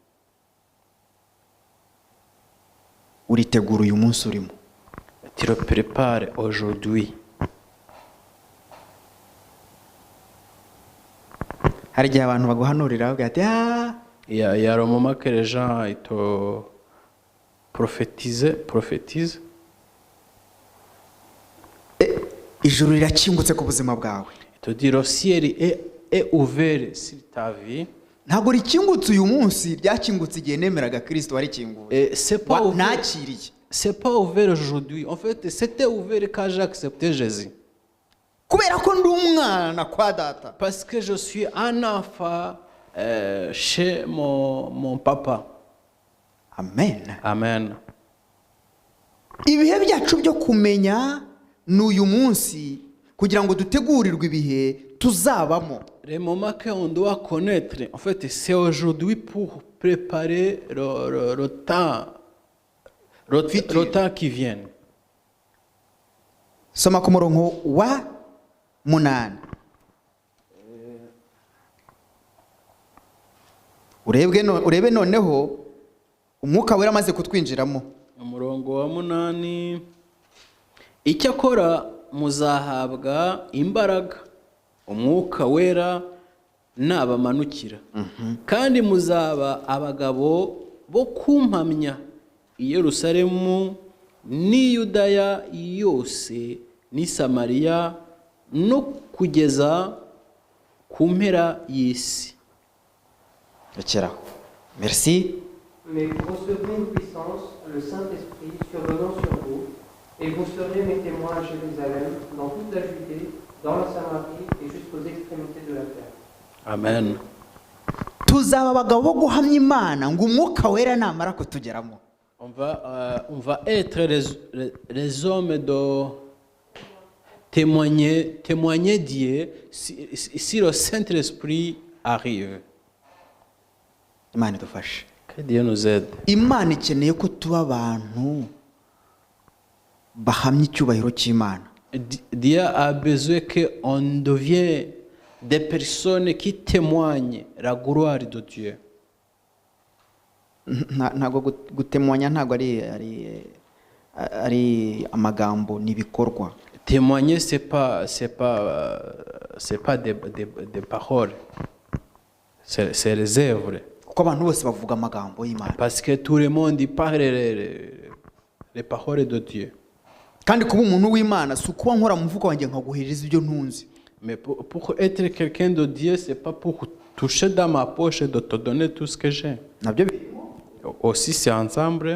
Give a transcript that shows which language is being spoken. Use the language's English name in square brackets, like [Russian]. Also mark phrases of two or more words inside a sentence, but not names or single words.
[Kinyarwanda] Uritegura uyu munsi urimo. [French] Tu le prépares aujourd'hui. [Kinyarwanda] Hari igihe abantu baguhanurira bavuga ati [French] Il y a le moment que les gens ils te prophétisent. [Kinyarwanda] Ijuru rirakingutse ku buzima bwawe. [French] Ils te disent le ciel est ouvert sur ta vie. [Kinyarwanda] Ntabwo rikingutse uyu munsi, ryakingutse igihe nemeraga Kristo warikinguye. [French] C'est pas ouvert aujourd'hui. En fait, c'était ouvert quand j'ai accepté Jésus. [Kinyarwanda] Kubera ko ndi umwana kwa data. [French] Parce que je suis un enfant chez mon papa. [Kinyarwanda] Amen. [French] Amen. [Kinyarwanda] Ibihe byacu byo kumenya n'uyu munsi kugira ngo dutegurirwe ibihe tuzabamo. [French] Le moment qu'on doit connaître, en fait, c'est aujourd'hui pour préparer le temps qui vient. [Kinyarwanda] Soma ku murongo wa 8. Urebe noneho umwuka wera amaze kutwinjiramo. Umurongo wa 8. Icyakora muzahabwa imbaraga umwuka wera nabamanukira. Kandi muzaba abagabo bo kumpamya i Yerusalemu ni Yudaya yose ni Samariya no kugeza ku mpera y'isi. Rekeraho. [French] Merci. Mais vous recevrez une puissance, le Saint-Esprit survenant sur vous, et vous serez mes témoins à Jérusalem, dans toute la Judée, dans la Samarie et jusqu'aux extrémités de la terre. Amen. [Kinyarwanda] Tuzaba abagabo bo guhamya Imana ngo umwuka wera namara kutugeramo. [French] On va être les hommes témoigner Dieu si le Saint-Esprit arrive. [Kinyarwanda] Imana idufashe. [French] Que Dieu nous aide. [Kinyarwanda] Imana ikeneye ko tuba abantu bahamya icyubahiro cy'Imana. [French] Dieu a besoin qu'on devienne des personnes qui témoignent la gloire de Dieu. [Kinyarwanda] Ntago gutemwanya ntago ari amagambo n'ibikorwa. [French] Témoigner c'est pas des paroles. C'est les œuvres. [Kinyarwanda] Kuko abantu bose bavuga amagambo y'Imana. [French] Parce que tout le monde y parle les paroles de Dieu. [Kinyarwanda] Kandi kuba umuntu w'Imana si ukuba nkora mu mvugo wanjye nkaguhereza ibyo ntunzi. [French] Mais pour être quelqu'un de Dieu, c'est pas pour toucher dans ma poche et de te donner tout ce que j'ai. [Kinyarwanda] Nabyo [French] Aussi c'est ensemble.